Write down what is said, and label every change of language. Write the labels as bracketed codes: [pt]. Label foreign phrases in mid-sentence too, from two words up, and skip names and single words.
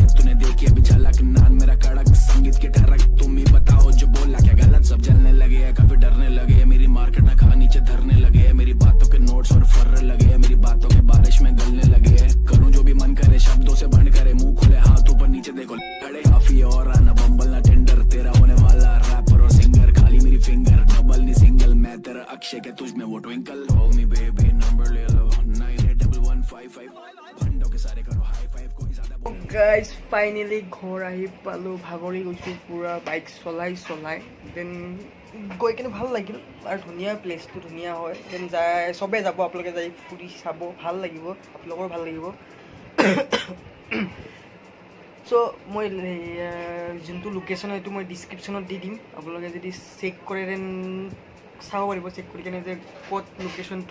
[hi] तूने देखी अभी झलक, नान मेरा कड़क संगीत के ठरक, तुम ही बताओ जो बोला क्या गलत, सब जलने लगे काफी डरने लगे, मेरी मार्केट ना खा नीचे धरने लगे, मेरी बातों के नोट्स और फर्र लगे, मेरी बातों के बारिश में गलने लगे, करूं जो भी मन करे शब्दों से बंद करे, मुंह खुले हाथ ऊपर नीचे देखो खड़े, काफी और ना बम्बल ना टेंडर, तेरा होने वाला रैपर और सिंगर, खाली मेरी फिंगर डबल नहीं सिंगल, मैं तेरा अक्षय के तुझ में वो ट्विंकल, [en] Call me baby [hi] नंबर ले लो 981155, भंडों के सारे करो [en] high five, [hi] कोई ज्यादा [as] গাইজ ফাইনেলি ঘৰ আহি পালোঁ, ভাগৰি গৈছোঁ পূৰা বাইক চলাই দেন গৈ কিনে ভাল লাগিল আৰু ধুনীয়া প্লেচটো ধুনীয়া হয়। দেন যাই চবেই যাব, আপোনালোকে যাই ফুৰি চাব, ভাল লাগিব, আপোনালোকৰ ভাল লাগিব। চ' মই যোনটো লোকেশ্যন সেইটো মই ডিছক্ৰিপশ্যনত দি দিম, আপোনালোকে যদি চেক কৰে দেন চাব পাৰিব, চেক কৰি কিনে যে ক'ত লোকেশ্যনটো।